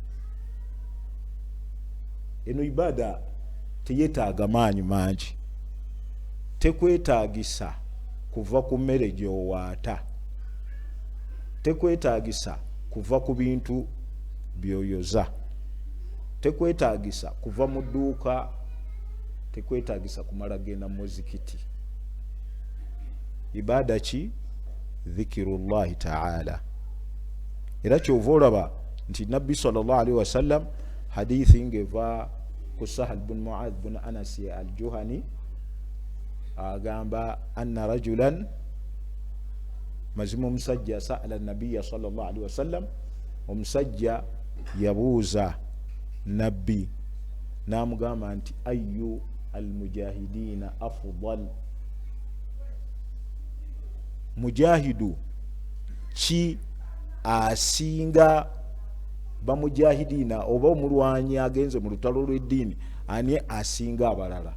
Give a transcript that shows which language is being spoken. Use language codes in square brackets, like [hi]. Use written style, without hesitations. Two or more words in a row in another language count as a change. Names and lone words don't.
[lg] Eno ibada teyetaaga maanyi mangi, tekwetaagisa kuva ku mmere gy'owaata, tekwetaagisa kuva ku bintu byoyoza, tekwetaagisa kuva mu dduuka, tekwetaagisa kumala genda mu muzikiti. Ibada ki? [ar] ذكر الله تعالى. [lg] Era kyova olaba nti nabbi [ar] صلى الله عليه وسلم [lg] hadithi ngeva ku Sahal bin Muadh bin Anas al-Juhani agamba [ar] أن رجلا, [lg] mazima omusajja [ar] سأل النبي صلى الله عليه وسلم, [lg] omusajja yabuuza nabbi namugamba nti [ar] أي المجاهدين أفضل, [lg] mujahidu ki asinga bamujahidina oba omulwanyi agenze mu lutalo lw'eddiini ani asinga abalala?